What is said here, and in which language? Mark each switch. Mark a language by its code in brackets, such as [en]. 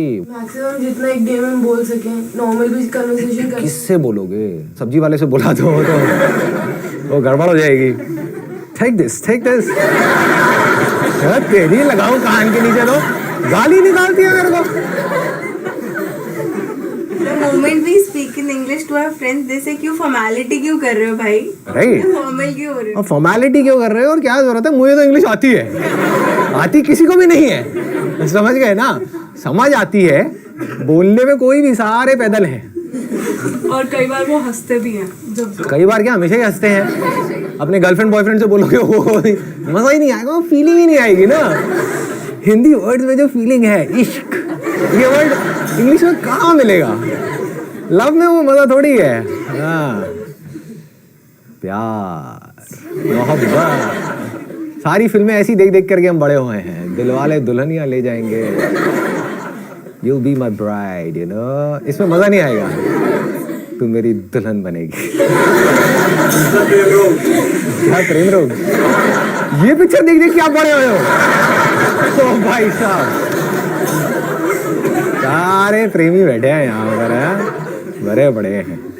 [hi] Maximum जितना एक day में बोल सके, नॉर्मल भी कन्वर्सेशन कर। किससे बोलोगे? सब्जी वाले से बोला तो वो गड़बड़ हो जाएगी। [en] take this [hi] तेरी लगाओ कान के नीचे, तो गाली निकालती है मेरे को। [en] The moment we speak in English to our friends, they say [hi] क्यों फॉर्मेलिटी क्यों कर रहे हो भाई? [en] right, [hi] फॉर्मल क्यों हो रहे हो? और फॉर्मेलिटी क्यों कर रहे हो और क्या जरूरत है? मुझे तो इंग्लिश आती है, आती किसी को भी नहीं है, समझ गए ना? समझ आती है, बोलने में कोई भी, सारे पैदल हैं। और कई बार वो हंसते भी हैं, जब कई बार क्या, हमेशा ही हंसते हैं। अपने गर्लफ्रेंड बॉयफ्रेंड से बोलोगे वो मजा ही नहीं आएगा, वो फीलिंग ही नहीं आएगी ना। हिंदी वर्ड्स में जो फीलिंग है, इश्क, ये वर्ड इंग्लिश में कहाँ मिलेगा? लव में वो मजा थोड़ी है। हाँ, प्यार, मोहब्बत, सारी फिल्में ऐसी देख देख करके हम बड़े हुए हैं। [en] Dilwale Dulhania Le Jayenge, You'll be my bride, you know? [hi] इसमें मजा नहीं आएगा, तू मेरी दुल्हन बनेगी। क्या प्रेम रोग, ये पिक्चर देख देख के आप बड़े हुए हो। तो भाई साहब, सारे प्रेमी बैठे हैं यहाँ पर, बड़े बड़े हैं।